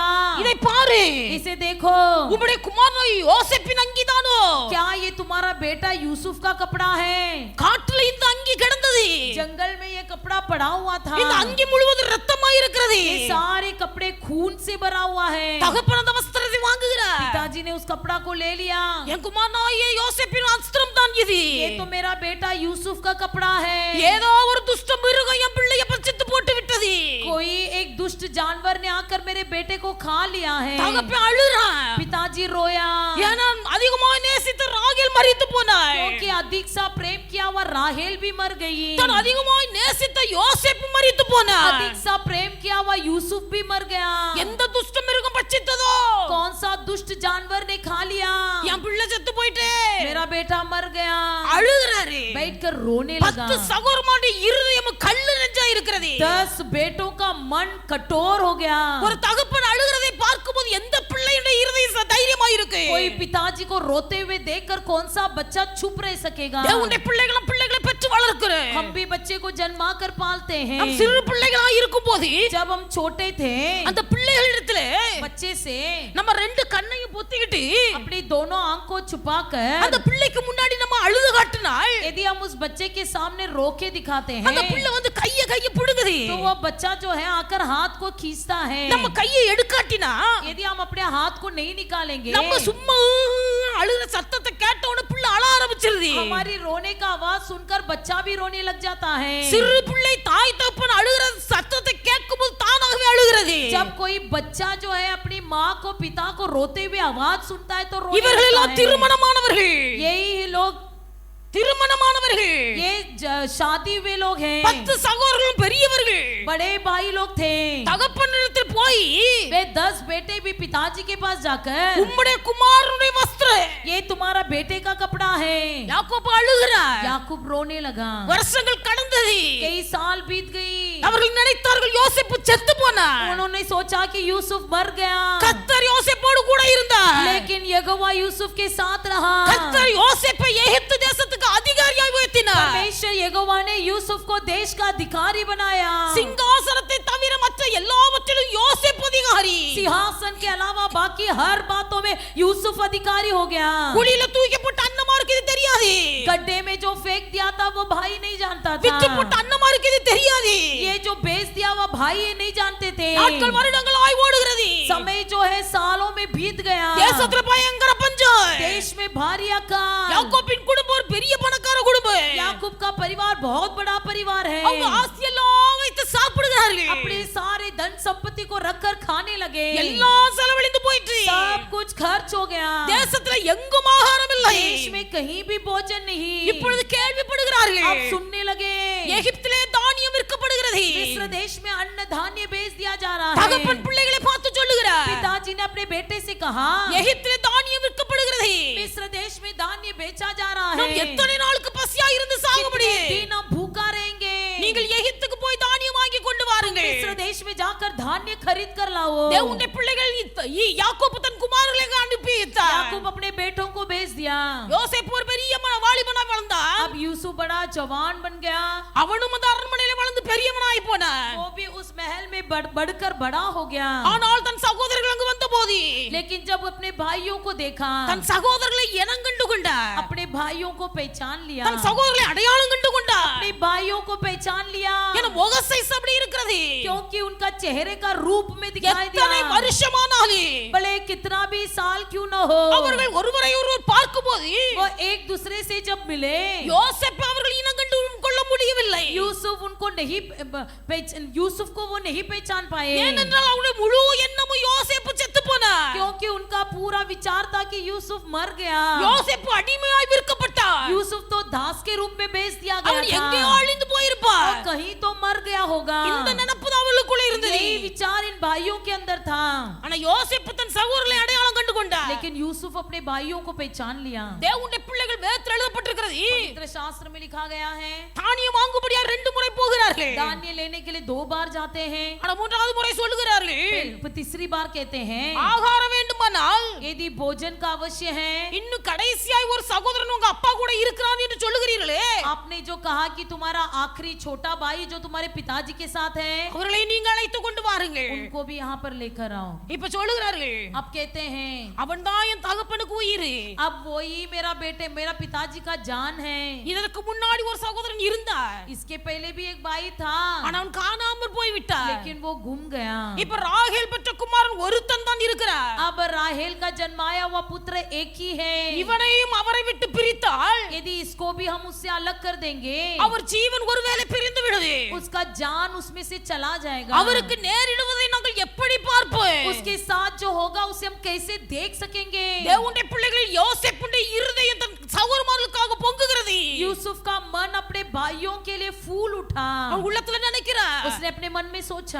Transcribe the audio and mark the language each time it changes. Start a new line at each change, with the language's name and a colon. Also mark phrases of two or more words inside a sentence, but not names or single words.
Tamil: இதை பாரு,
Hindi: इसे देखो,
Tamil: உம்முடைய குமாரன் யோசேப்பின் அங்கிதானோ?
Hindi: क्या ये तुम्हारा बेटा यूसुफ का कपड़ा है?
Tamil: காட்டுல இந்த அங்கி கிடந்தது,
Hindi: जंगल में ये कपड़ा पड़ा हुआ था,
Tamil: இந்த அங்கி முழுவதும் ரத்தமாய் இருக்கிறது.
Hindi: ये सारे कपड़े खून से भरा हुआ है।
Tamil: தகப்பன் அந்த வஸ்திரத்தை வாங்குகிறார்.
Hindi: पिताजी ने उस कपड़ा को ले लिया।
Tamil: என் குமாரனாகிய யோசேப்பின் வஸ்திரம் தான் இது.
Hindi: ये तो मेरा बेटा यूसुफ का कपड़ा है।
Tamil: ஏதோ ஒரு துஷ்ட மிருகம் என் பிள்ளையை பறித்து போட்டு விட்டது.
Hindi: कोई एक दुष्ट जानवर ने आकर मेरे बेटे को खा लिया है।
Tamil: தகப்பன் அழுறான்.
Hindi: पिताजी रोया,
Tamil: ஏன்னா அதிகமாய் நேசித்த ராகேல் மரித்து போனாள்.
Hindi: क्योंकि अधिक सा प्रेम किया हुआ राहेल भी मर गई।
Tamil: தான் அதிகமாய் நேசித்த யோசேப்பு மரித்து போனான்.
Hindi: अधिक सा प्रेम किया हुआ यूसुफ भी मर गया।
Tamil: எந்த துஷ்ட மிருகம் பட்சித்ததோ,
Hindi: कौन सा दुष्ट जानवर ने खा लिया?
Tamil: என் பிள்ளை செத்து போயிட்டே,
Hindi: मेरा बेटा मर गया।
Tamil: அழுகிறாரு.
Hindi: बैठकर रोने लगा।
Tamil: 10 சகோதரமாடி இருதயம் கல்லு நெஞ்சா இருக்கிறது.
Hindi: 10 बेटों का मन कठोर हो गया।
Tamil: ஒரு தகப்பன் அழுகிறதை பார்க்கும்போது எந்த பிள்ளையுடைய இருதயம் தைரியமா இருக்கு?
Hindi: कोई पिताजी को रोते हुए देखकर कौन सा बच्चा चुप रह सकेगा?
Tamil: தேவனுடைய பிள்ளைகளை பெற்று வளர்க்கிறோம்.
Hindi: हम भी बच्चे को जन्मा कर पालते हैं।
Tamil: हम சிறு பிள்ளைகளா இருக்கும்போது
Hindi: जब हम छोटे थे,
Tamil: அந்த பிள்ளைகளிடத்திலே
Hindi: बच्चे से
Tamil: நம்ம ரெண்டு கண்ணையும் பொத்திக்கிட்டு
Hindi: अपनी दोनों आंख को छुपाकर
Tamil: அந்த பிள்ளைக்கு முன்னாடி நம்ம அழுது காட்டினால்
Hindi: यदि हम उस बच्चे के सामने रो के दिखाते
Tamil: அந்த
Hindi: हैं,
Tamil: பிள்ளை வந்து கைய புடுங்குது.
Hindi: तो वो बच्चा जो है आकर हाथ को खींचता है।
Tamil: நம்ம கையை எடுக்காட்டினா
Hindi: यदि हम अपने हाथ को नहीं निकालेंगे,
Tamil: நம்ம சும்மா அழுகிற சத்தத்தை கேட்ட உடனே பிள்ளை அழ ஆரம்பிச்சிருது.
Hindi: हमारी रोने का आवाज सुनकर बच्चा भी रोने लग जाता है।
Tamil: சிறு பிள்ளை தாய் தகப்பன் அழுகிற சத்தத்தை கேட்கும்போது தானாகவே அழுகிறது.
Hindi: जब कोई बच्चा जो है अपनी माँ को पिता को रोते हुए आवाज सुनता है तो रोने
Tamil: இவர்கள்
Hindi: लगता
Tamil: எல்லாம்
Hindi: है।
Tamil: திருமணமானவர்கள்,
Hindi: यही लोग,
Tamil: திருமணமானவர்கள்,
Hindi: ये शादी हुए लोग हैं।
Tamil: 10 சகோதரர்களும் பெரியவர்கள்.
Hindi: बड़े भाई लोग थे।
Tamil: தகப்பனிடத்தில் போய்
Hindi: वे 10 बेटे भी पिताजी के पास जाकर,
Tamil: உம்முடைய குமாரனுடைய வஸ்திரம்,
Hindi: ये तुम्हारा बेटे का कपड़ा है।
Tamil: யாக்கோபு அழுகிறார்.
Hindi: याकूब रोने लगा।
Tamil: வருஷங்கள் கடந்தது.
Hindi: कई साल बीत गई।
Tamil: அவர்கள் நினைத்தார்கள் யோசேப்பு செத்து போனார்.
Hindi: उन्होंने सोचा कि यूसुफ मर गया,
Tamil: கர்த்தர் யோசேப்போடு கூட இருந்தார்.
Hindi: लेकिन यहोवा यूसुफ के साथ रहा।
Tamil: கர்த்தர் யோசேப்பை எகிப்து தேசத்துக்கு அதிகாரியாய் உயர்த்தினார்.
Hindi: परमेश्वर यहोवा ने यूसुफ को देश का अधिकारी बनाया।
Tamil: சிங்காசனத்தை தவிர மற்ற எல்லாவற்றிலும் யோசேப்பு அதிகாரி.
Hindi: सिंहासन के अलावा बाकी हर बातों में यूसुफ अधिकारी हो गया।
Tamil: குழியில தூக்கி போட்ட அன்னமாருக்கு இது தெரியாது.
Hindi: गड्ढे में जो फेंक दिया था वो भाई नहीं जानता
Tamil: வித்து
Hindi: था।
Tamil: போட்ட அன்னமாருக்கு இது தெரியாது.
Hindi: ये जो बेच दिया वो भाई ये नहीं जानते थे।
Tamil: நாட்கள் வருடங்களாய் ஓடுகிறது.
Hindi: समय जो है सालों में बीत गया।
Tamil: தேசத்துல பயங்கர பஞ்சம்.
Hindi: देश में भारी अकाल।
Tamil: யாக்கோபின் குடும்பம் ஒரு பெரிய பணக்கார குடும்பம்.
Hindi: याकूब का परिवार बहुत बड़ा परिवार है।
Tamil: அவங்க ஆஸ்தியெல்லாம் வைத்து சாப்பிடுகிறார்கள்.
Hindi: अपने सारे धन संपत्ति को रखकर खाने लगे।
Tamil: எல்லாம் செலவழிந்து போயிற்று.
Hindi: सब कुछ खर्च हो गया।
Tamil: தேசத்துல எங்கும் ஆகாரம் இல்லை.
Hindi: देश में कहीं भी भोजन नहीं।
Tamil: இப்பொழுது கேள்விப்படுகிறார்கள்.
Hindi: अब सुनने लगे
Tamil: எகிப்திலே தானியம் விற்கப்படுகிறது.
Hindi: मिस्र देश में अन्न धान्य बेच दिया जा रहा है।
Tamil: தகப்பன் பிள்ளைகளை பார்த்து சொல்லுகிறார்.
Hindi: पिताजी ने अपने बेटे से कहा,
Tamil: எகிப்திலே தானியம் விற்கப்படுகிறது.
Hindi: मिस्र देश में धान्य बेचा जा रहा
Tamil: நாம்
Hindi: है।
Tamil: எத்தனை நாளுக்கு பசியா இருந்து சாக
Hindi: कितने
Tamil: முடியும்?
Hindi: दिन हम भूखा रहेंगे?
Tamil: நீங்கள் எகிப்துக்கு போய் தானியம் வாங்கி கொண்டு வாருங்கள்.
Hindi: मिस्र देश में जाकर धान्य खरीद कर लाओ।
Tamil: தேவனுடைய பிள்ளைகள் யாக்கோபு தன் குமாரர்களை அனுப்பி வைத்தார்.
Hindi: याकूब अपने बेटों को भेज दिया।
Tamil: யோசேப்பு ஒரு பெரிய வாலிபனா வளர்ந்தான்.
Hindi: अब यूसुफ बड़ा जवान बन गया।
Tamil: அவனும் அந்த அரண்மனையில வளர்ந்து பெரியவனாய் போனான்.
Hindi: वो भी उस महल में बढ़कर बड़ा हो गया।
Tamil: ஆனால் தன் சகோதரர்கள் அங்கு வந்தபோது
Hindi: लेकिन जब अपने भाइयों को देखा,
Tamil: தன் சகோதரர்களை இனங்கண்டு கொண்டார்.
Hindi: अपने भाइयों को पहचान लिया।
Tamil: தன் சகோதரர்களை அடையாளம் கண்டு கொண்டார்.
Hindi: अपने भाइयों को पहचान लिया,
Tamil: என முகசை அப்படி இருக்கிறது.
Hindi: क्योंकि उनका चेहरे का रूप में दिखाई
Tamil: எத்தனை
Hindi: दिया।
Tamil: வருஷமானாலே
Hindi: भले कितना भी साल क्यों न हो,
Tamil: அவர்கள் ஒருவரை ஒருவர் பார்க்கும்போது
Hindi: वो एक दूसरे से जब मिले,
Tamil: யோசேப்பு அவர்கள் இனங்கண்டு கொள்ள முடியவில்லை.
Hindi: यूसुफ उनको नहीं यूसुफ को वो नहीं पहचान पाए,
Tamil: ஏனென்றால் அவருடைய முழு எண்ணமும் யோசேப்பு
Hindi: यूसुफ मर गया।
Tamil: யோசேப்பு அடிமையாய் விற்கப்பட்டார்.
Hindi: यूसुफ तो दास के रूप में बेच दिया गया
Tamil: அவன் எங்கே
Hindi: था।
Tamil: அழிந்து போயிருப்பார்.
Hindi: वो कहीं तो मर गया होगा।
Tamil: இந்த நினைப்பு தான் அவளுக்குள்ள இருந்தது.
Hindi: यही विचार इन भाइयों के अंदर था।
Tamil: ஆனா யோசேப்பு தன் சகோதரர்களை அடையாளம் கண்டு கொண்டார்.
Hindi: लेकिन यूसुफ अपने भाइयों को पहचान लिया।
Tamil: தேவனுடைய பிள்ளைகள் வேதத்தில் எழுதப்பட்டிருக்கிறது.
Hindi: पवित्र शास्त्र में लिखा गया है
Tamil: தானியம் வாங்கும்படியா 2 முறை போகிறார்கள்.
Hindi: धान्य लेने के लिए 2 बार जाते हैं,
Tamil: ஆனா மூன்றாவது முறை சொல்லுகிறார்கள்,
Hindi: फिर तीसरी बार कहते हैं
Tamil: ஆகாரம் வேண்டுமானால்
Hindi: यदि भोजन का अवश्य है।
Tamil: இன்னும் கடைசியாய் ஒரு சகோதரன் உங்க அப்பா கூட இருக்கிறான் என்று சொல்லுகிறீர்களே,
Hindi: आपने जो कहा कि तुम्हारा आखिरी छोटा भाई जो तुम्हारे पिताजी के साथ है,
Tamil: அவர்களை நீங்க அழைத்து கொண்டு வாருங்கள்.
Hindi: उनको भी यहाँ पर लेकर आओ।
Tamil: இப்ப சொல்லுகிறார்கள்,
Hindi: अब कहते हैं
Tamil: அவன்தான் என் தகப்பனுக்கு உயிர்.
Hindi: अब वही मेरा बेटे मेरा पिताजी का जान है।
Tamil: இதற்கு முன்னாடி ஒரு சகோதரன் இருந்தார்.
Hindi: इसके पहले भी एक भाई था,
Tamil: ஆனா அவன் காணாமல் போய் விட்டார்.
Hindi: लेकिन वो गुम गया।
Tamil: இப்ப ராகேல் பெற்ற குமாரன் ஒருத்தன் தான் இருக்கிறார்.
Hindi: अब राहेल का जन्माया हुआ पुत्र एक ही है।
Tamil: இவனையும் அவரை விட்டு பிரித்தால்
Hindi: यदि इसको भी हम उससे अलग कर देंगे,
Tamil: அவர் ஜீவன் ஒருவேளை பிரிந்து விடுது.
Hindi: उसका जान उसमें से चला जाएगा।
Tamil: அவருக்கு நேரிடுவதை நாங்கள் எப்படி பார்ப்போம்?
Hindi: उसके साथ जो होगा उसे हम कैसे देख सकेंगे?
Tamil: தேவனுடைய பிள்ளைகள் யோசேப்புடைய இருதயம் தன் சகோதரர்களுக்காக பொங்குகிறது.
Hindi: यूसुफ का मन अपने भाइयों के लिए फूल उठा।
Tamil: அவன் உள்ளத்துல நினைக்கிறார்,
Hindi: उसने अपने मन में सोचा